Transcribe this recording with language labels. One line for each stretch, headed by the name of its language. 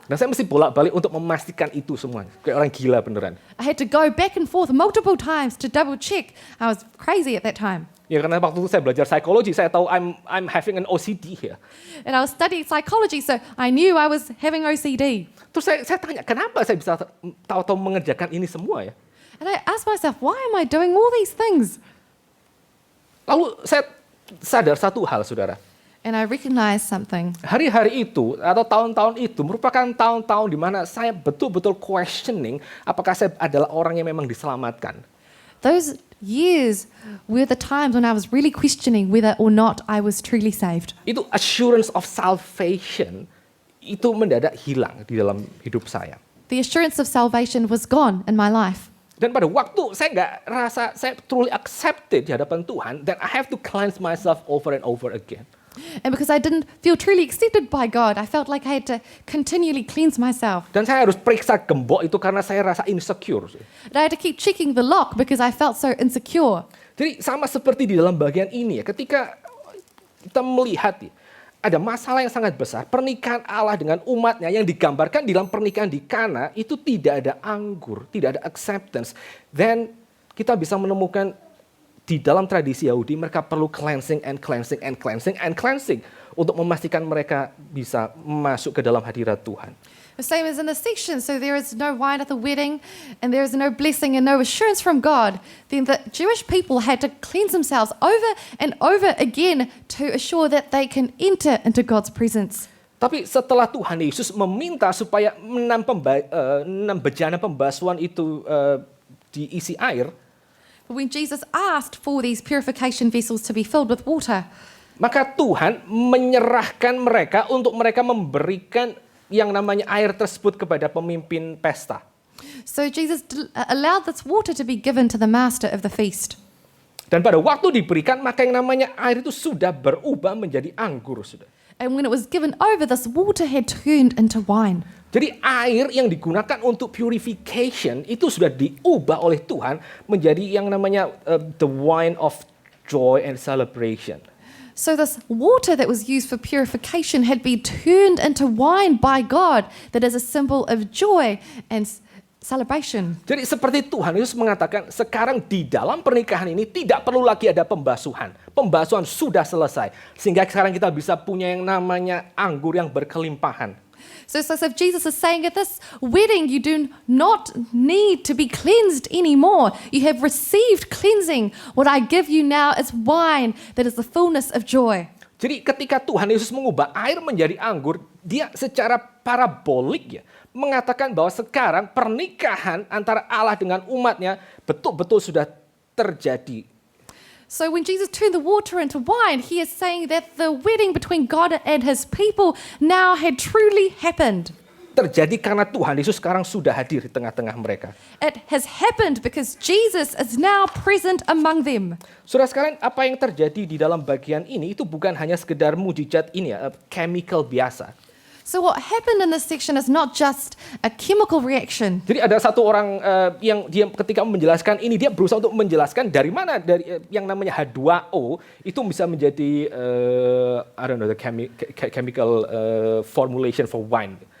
Indonesian: Dan saya mesti bolak-balik untuk memastikan itu semuanya, kayak orang gila beneran.
English: I had to go back and forth multiple times to double check. I was crazy at that time.
Indonesian: Ya karena waktu itu saya belajar psikologi, saya tahu
English: I'm having an OCD here. And I was studying psychology, so I knew I was having OCD.
Indonesian: Terus saya tanya, kenapa saya bisa tahu-tahu mengerjakan ini semua ya?
English: And I asked myself, why am I doing all these things?
Indonesian: Lalu saya sadar satu hal, saudara.
English: And I recognized something.
Indonesian: Hari-hari itu atau tahun-tahun itu merupakan tahun-tahun di mana saya betul-betul questioning apakah saya adalah orang yang memang diselamatkan.
English: Those years were the times when I was really questioning whether or not I was truly saved.
Indonesian: Itu
English: assurance of salvation
Indonesian: itu mendadak hilang di dalam hidup saya.
English: The assurance of salvation was gone in my life.
Indonesian: Dan pada waktu saya nggak rasa saya
English: truly accepted
Indonesian: di hadapan Tuhan,
English: then I have to cleanse myself over and over again. And because I didn't feel truly accepted by God, I felt like I had to continually cleanse myself.
Indonesian: Dan saya harus periksa gembok itu karena saya rasa insecure.
English: And I had to keep checking the lock because I felt so insecure.
Indonesian: Jadi sama seperti di dalam bagian ini ya, ketika kita melihat ya, ada masalah yang sangat besar, pernikahan Allah dengan umatnya yang digambarkan di dalam pernikahan di Kana itu tidak ada anggur, tidak ada acceptance. Then kita bisa menemukan di dalam tradisi Yahudi mereka perlu
English: cleansing and cleansing and cleansing
Indonesian: and cleansing untuk memastikan mereka bisa masuk ke dalam hadirat Tuhan.
English: The same as in the section, so there is no wine at the wedding, and there is no blessing and no assurance from God. Then the Jewish people had to cleanse themselves over and over again to assure that they can enter into God's presence.
Indonesian: Tapi setelah Tuhan Yesus meminta supaya 6 bejana pembasuhan itu diisi air,
English: But when Jesus asked for these purification vessels to be filled with water,
Indonesian: maka Tuhan menyerahkan mereka untuk mereka memberikan yang namanya air tersebut kepada pemimpin pesta.
English: So Jesus allowed this water to be given to the master of the feast.
Indonesian: Dan pada waktu diberikan, maka yang namanya air itu sudah berubah menjadi anggur, sudah.
English: And when it was given over, this water had turned into wine.
Indonesian: Jadi air yang digunakan untuk purification itu sudah diubah oleh Tuhan menjadi yang namanya
English: the wine of joy and celebration. So this water that was used for purification had been turned into wine by God that is a symbol of joy and celebration.
Indonesian: Jadi seperti Tuhan Yesus mengatakan, sekarang di dalam pernikahan ini tidak perlu lagi ada pembasuhan. Pembasuhan sudah selesai. Sehingga sekarang kita bisa punya yang namanya anggur yang berkelimpahan.
English: So if Jesus is saying at this wedding, you do not need to be cleansed anymore. You have received cleansing. What I give you now is wine that is the fullness of joy.
Indonesian: Jadi ketika Tuhan Yesus mengubah air menjadi anggur, dia secara parabolik ya, mengatakan bahwa sekarang pernikahan antara Allah dengan umatnya betul-betul sudah terjadi.
English: So when Jesus turned the water into wine, he is saying that the wedding between God and his people now had truly happened.
Indonesian: Terjadi karena Tuhan Yesus sekarang sudah hadir di tengah-tengah mereka.
English: It has happened because Jesus is now present among them.
Indonesian: Saudara sekalian, apa yang terjadi di dalam bagian ini itu bukan hanya sekedar mujizat ini ya, chemical biasa.
English: So what happened in this section is not just a chemical reaction.
Indonesian: Jadi ada satu orang yang dia ketika menjelaskan ini, dia berusaha untuk menjelaskan dari mana dari yang namanya H2O itu bisa menjadi
English: I don't know the chemical formulation for wine.